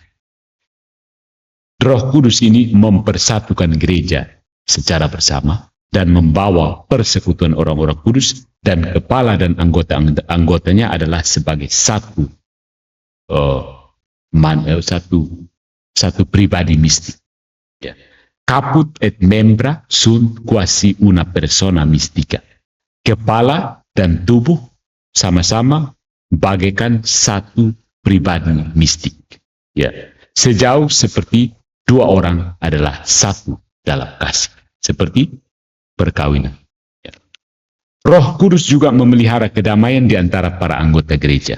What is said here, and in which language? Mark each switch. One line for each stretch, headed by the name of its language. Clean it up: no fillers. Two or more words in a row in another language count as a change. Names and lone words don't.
Indonesian: Roh Kudus ini mempersatukan gereja secara bersama dan membawa persekutuan orang-orang kudus, dan kepala dan anggotanya adalah sebagai satu pribadi mistik. Ya.
Latin: Caput et membra sunt quasi una persona mystica.
Indonesian: Kepala dan tubuh sama-sama bagaikan satu pribadi mistik. Ya. Sejauh seperti dua orang adalah satu dalam kasih, seperti perkawinan. Ya. Roh Kudus juga memelihara kedamaian di antara para anggota gereja.